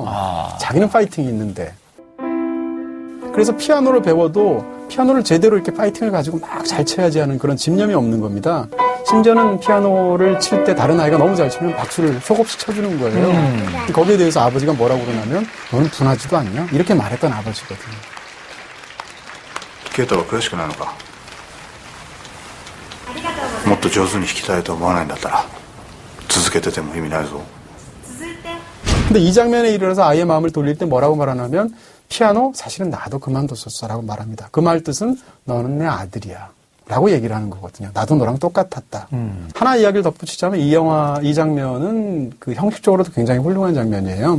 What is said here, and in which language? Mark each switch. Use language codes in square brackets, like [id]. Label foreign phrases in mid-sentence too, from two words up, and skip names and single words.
[ko] 자기는 파이팅이 있는데. 그래서 피아노를 배워도 피아노를 제대로 이렇게 파이팅을 가지고 막 잘 쳐야지 하는 그런 집념이 없는 겁니다. 심지어는 피아노를 칠 때 다른 아이가 너무 잘 치면 박수를 속없이 쳐주는 거예요. 거기에 대해서 아버지가 뭐라고 그러냐면 너는 분하지도 않냐? 이렇게 말했던 아버지거든요. [ja] ケイタは悔しくないのかもっと上手に弾きたいと思わないんだったら続けてても意味ないぞ [ko] 근데 이 장면에 이르러서 아이의 마음을 돌릴 때 뭐라고 말하냐면 피아노 사실은 나도 그만뒀었어라고 말합니다. 그 말 뜻은 너는 내 아들이야 라고 얘기를 하는 거거든요. 나도 너랑 똑같았다. 하나 이야기를 덧붙이자면 이 장면은 그 형식적으로도 굉장히 훌륭한 장면이에요.